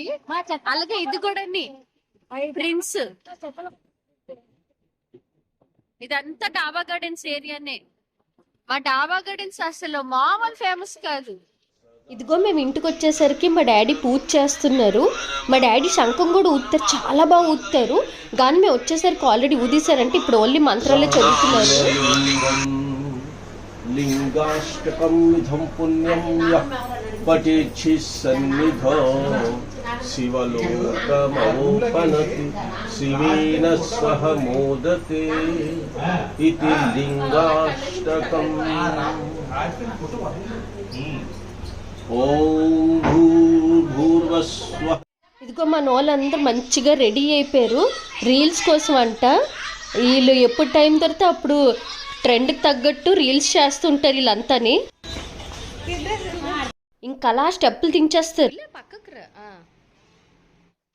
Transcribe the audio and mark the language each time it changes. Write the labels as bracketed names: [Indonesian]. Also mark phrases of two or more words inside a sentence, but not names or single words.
[Telugu] అలాగే ఇది కూడా ప్రిన్స్. ఇదంతా డాబా గార్డెన్స్ ఏరియానే. మా డాబా గార్డెన్స్ అసలు మామూలు ఫేమస్ కాదు. ఇదిగో మేము ఇంటికి వచ్చేసరికి మా డాడీ పూజ చేస్తున్నారు. మా డాడీ శంఖం కూడా ఊతారు, చాలా బాగా ఊతారు. కానీ మేము వచ్చేసరికి ఆల్రెడీ ఊదిశారంటే ఇప్పుడు ఓన్లీ మంత్రాలే చదువుతున్నారు. [Sanskrit] लिंगाष्टकं विधं पुण्यं यः पठेच्छि सन्निधौ शिवलोकमवोपनति शिवेन सह मोदते इति लिंगाष्टकम्। ॐ भूर्भुवस्वः। [Telugu] ఇదిగో మన వాళ్ళందరూ మంచిగా రెడీ అయిపోయారు రీల్స్ కోసం అంట. వీళ్ళు ఎప్పుడు టైం దొరికితే అప్పుడు ట్రెండ్కి తగ్గట్టు రీల్స్ చేస్తుంటారు వీళ్ళంతాని. ఇంకా అలా స్టెప్పులు దించేస్తారు.